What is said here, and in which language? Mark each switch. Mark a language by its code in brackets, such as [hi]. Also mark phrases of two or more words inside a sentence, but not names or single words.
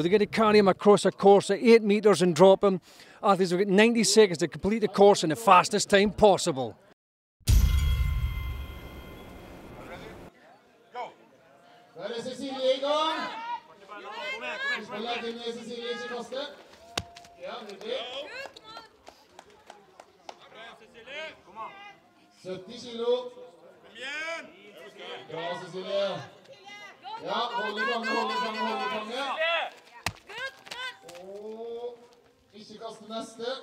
[en] They're going to carry them across a course of 8 meters and drop them. Athletes have got 90 seconds to complete the course in the fastest time possible. [sv] Där är Cecilia igång. Vi ska lägga ner Cecilia i kastet. [no] Ja, nydelig. 70 kilo. [sv] Bra Cecilia. Ja, håll i fanget. [no] Og ikke kaste neste.